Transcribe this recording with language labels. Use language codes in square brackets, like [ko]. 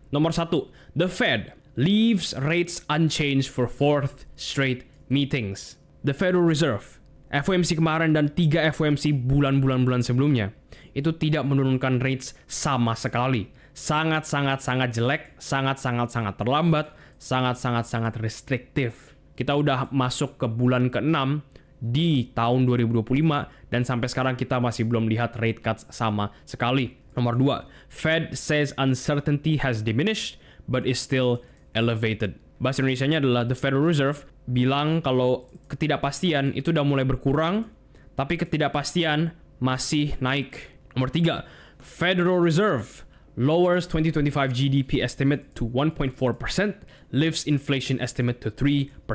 [id] Nomor satu, [en] the Fed leaves rates unchanged for fourth straight meetings. [id] The Federal Reserve, FOMC kemarin dan 3 FOMC bulan-bulan sebelumnya, itu tidak menurunkan rates sama sekali. Sangat-sangat jelek, sangat-sangat terlambat, sangat-sangat restriktif. Kita udah masuk ke bulan ke-6 di tahun 2025, dan sampai sekarang kita masih belum lihat rate cuts sama sekali. Nomor 2, [en] Fed says uncertainty has diminished but is still elevated. [id] Bahasa Indonesianya adalah the Federal Reserve bilang kalau ketidakpastian itu udah mulai berkurang, tapi ketidakpastian masih naik. Nomor 3, [en] Federal Reserve lowers 2025 GDP estimate to 1.4%, lifts inflation estimate to 3%.